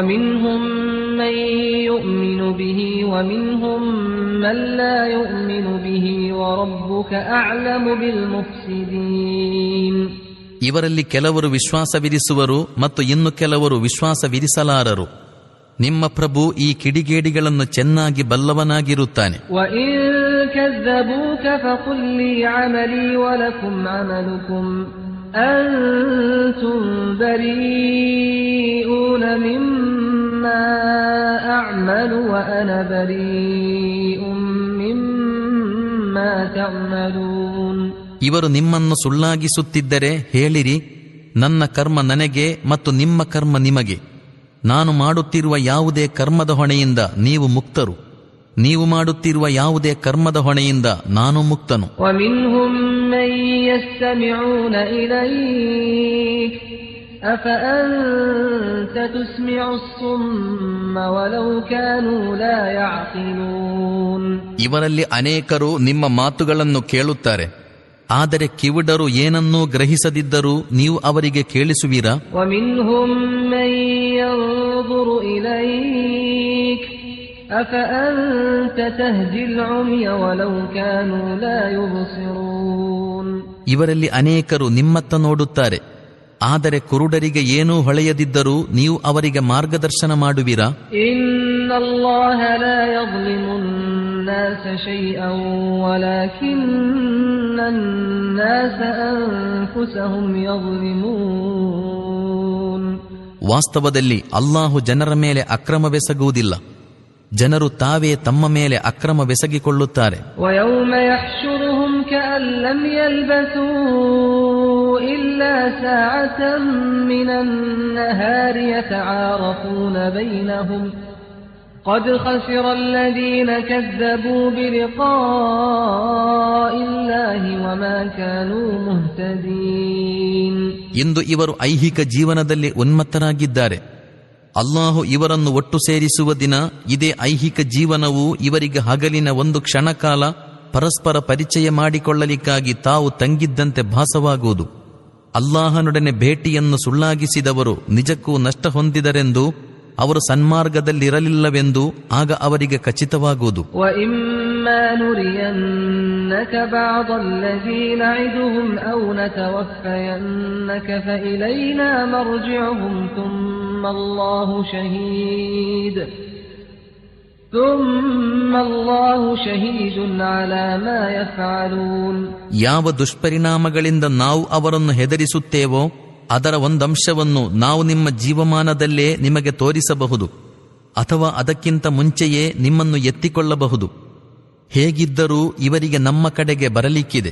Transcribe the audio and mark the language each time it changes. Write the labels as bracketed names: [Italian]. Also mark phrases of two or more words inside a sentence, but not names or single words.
[Arabic] من يؤمن به ومنهم من لا يؤمن به وربك أعلم بالمفسدين. [Kannada] ಇವರಲ್ಲಿ ಕೆಲವರು ವಿಶ್ವಾಸವಿರಿಸುವರು ಮತ್ತು ಇನ್ನು ಕೆಲವರು ವಿಶ್ವಾಸವಿರಿಸಲಾರರು. ನಿಮ್ಮ ಪ್ರಭು ಈ ಕಿಡಿಗೇಡಿಗಳನ್ನು ಚೆನ್ನಾಗಿ ಬಲ್ಲವನಾಗಿರುತ್ತಾನೆ. [Arabic] وَإِن كَذَّبُوكَ فَقُل لِّي عَمَلِي وَلَكُمْ عَمَلُكُمْ أَنتُم بَرِيئُونَ مِمَّا أَعْمَلُ وَأَنَا بَرِيءٌ مِّمَّا تَعْمَلُونَ. [Kannada] ಇವರು ನಿಮ್ಮನ್ನು ಸುಳ್ಳಾಗಿಸುತ್ತಿದ್ದರೆ ಹೇಳಿರಿ, ನನ್ನ ಕರ್ಮ ನನಗೆ ಮತ್ತು ನಿಮ್ಮ ಕರ್ಮ ನಿಮಗೆ. ನಾನು ಮಾಡುತ್ತಿರುವ ಯಾವುದೇ ಕರ್ಮದ ಹೊಣೆಯಿಂದ ನೀವು ಮುಕ್ತರು, ನೀವು ಮಾಡುತ್ತಿರುವ ಯಾವುದೇ ಕರ್ಮದ ಹೊಣೆಯಿಂದ ನಾನು ಮುಕ್ತನು. [Arabic] وَمِنْهُمْ مَن يَسْتَمِعُونَ إِلَيْكَ أَفَأَنْتَ تُسْمِعُ الصُّمَّ وَلَوْ كَانُوا لَا يَعْقِلُونَ. [Kannada] ಇವರಲ್ಲಿ ಅನೇಕರು ನಿಮ್ಮ ಮಾತುಗಳನ್ನು ಕೇಳುತ್ತಾರೆ, ಆದರೆ ಕಿವುಡರು ಏನನ್ನೂ ಗ್ರಹಿಸದಿದ್ದರೂ ನೀವು ಅವರಿಗೆ ಕೇಳಿಸುವಿರಾ? [Arabic] وَمِنْهُمْ مَن يَنظُرُ إِلَيْكَ أَفَأَنْتَ تَهْدِي الْعُمْيَ وَلَوْ كَانُوا لَا يُبْصِرُونَ. [Kannada] ಇವರಲ್ಲಿ ಅನೇಕರು ನಿಮ್ಮತ್ತ ನೋಡುತ್ತಾರೆ, ಆದರೆ ಕುರುಡರಿಗೆ ಏನೂ ಹೊಳೆಯದಿದ್ದರೂ ನೀವು ಅವರಿಗೆ ಮಾರ್ಗದರ್ಶನ ಮಾಡುವಿರಾ? [Arabic] إِنَّ اللَّهَ لَا يَظْلِمُ النَّاسَ شَيْئًا وَلَكِنَّ النَّاسَ أَنفُسَهُمْ يَظْلِمُونَ. [Kannada] ವಾಸ್ತವದಲ್ಲಿ ಅಲ್ಲಾಹು ಜನರ ಮೇಲೆ ಅಕ್ರಮವೆಸಗುವುದಿಲ್ಲ, ಜನರು ತಾವೇ ತಮ್ಮ ಮೇಲೆ ಅಕ್ರಮವೆಸಗಿಕೊಳ್ಳುತ್ತಾರೆ. [Arabic] وَيَوْمَ يَحْشُرُهُمْ كَأَن لَّمْ يَلْبَثُوا إِلَّا سَاعَةً مِّنَ النَّهَارِ يَتَعَارَفُونَ بَيْنَهُمْ قَدْ خَسِرَ الَّذِينَ كَذَّبُوا بِلِقَاءِ اللَّهِ وَمَا كَانُوا مُهْتَدِينَ. [Kannada] ಇಂದು ಇವರು ಐಹಿಕ ಜೀವನದಲ್ಲಿ ಉನ್ಮತ್ತರಾಗಿದ್ದಾರೆ. ಅಲ್ಲಾಹು ಇವರನ್ನು ಒಟ್ಟು ಸೇರಿಸುವ ದಿನ ಇದೇ ಐಹಿಕ ಜೀವನವು ಇವರಿಗೆ ಹಗಲಿನ ಒಂದು ಕ್ಷಣಕಾಲ ಪರಸ್ಪರ ಪರಿಚಯ ಮಾಡಿಕೊಳ್ಳಲಿಕ್ಕಾಗಿ ತಾವು ತಂಗಿದ್ದಂತೆ ಭಾಸವಾಗುವುದು. ಅಲ್ಲಾಹನೊಡನೆ ಭೇಟಿಯನ್ನು ಸುಳ್ಳಾಗಿಸಿದವರು ನಿಜಕ್ಕೂ ನಷ್ಟ ಹೊಂದಿದರೆಂದು, ಅವರು ಸನ್ಮಾರ್ಗದಲ್ಲಿರಲಿಲ್ಲವೆಂದು ಆಗ ಅವರಿಗೆ ಖಚಿತವಾಗುವುದು. [Arabic] وَإِمَّا نُرِيَنَّكَ بَعْضَ الَّذِي نَعِدُهُمْ أَوْ نَتَوَفَّيَنَّكَ فَإِلَيْنَا مَرْجِعُهُمْ ثُمَّ اللَّهُ شَهِيدٌ ثم الله شهيد على ما يفعلون. [Kannada] ಯಾವ ದುಷ್ಪರಿಣಾಮಗಳಿಂದ ನಾವು ಅವರನ್ನು ಹೆದರಿಸುತ್ತೇವೋ ಅದರ ಒಂದಂಶವನ್ನು ನಾವು ನಿಮ್ಮ ಜೀವಮಾನದಲ್ಲೇ ನಿಮಗೆ ತೋರಿಸಬಹುದು ಅಥವಾ ಅದಕ್ಕಿಂತ ಮುಂಚೆಯೇ ನಿಮ್ಮನ್ನು ಎತ್ತಿಕೊಳ್ಳಬಹುದು. ಹೇಗಿದ್ದರೂ ಇವರಿಗೆ ನಮ್ಮ ಕಡೆಗೆ ಬರಲಿಕ್ಕಿದೆ.